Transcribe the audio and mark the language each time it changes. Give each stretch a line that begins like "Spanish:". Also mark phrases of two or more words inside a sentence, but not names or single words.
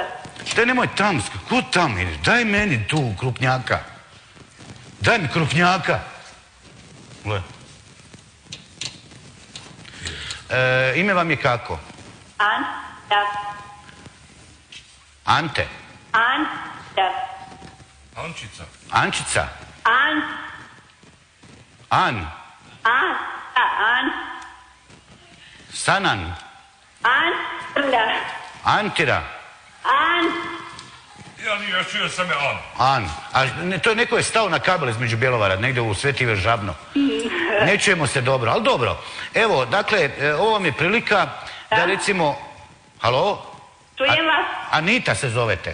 Croatian: Daj, nemoj tam, kud tam ide? Daj meni tu krupnjaka. Daj mi krupnjaka. Gle. Ime vam je kako? Anja. Ante? Anja. Ančica. Ančica? An. An? An. Sanan? Antira. Antira? An. Ja nije čuo sam je on. An. A to je neko je stao na kabel između Bjelovara, negdje u Sveti Iver Žabno. Ne čujemo se dobro, ali dobro. Evo, dakle, ovo vam je prilika da recimo... Halo? Čujem vas. Anita se zovete.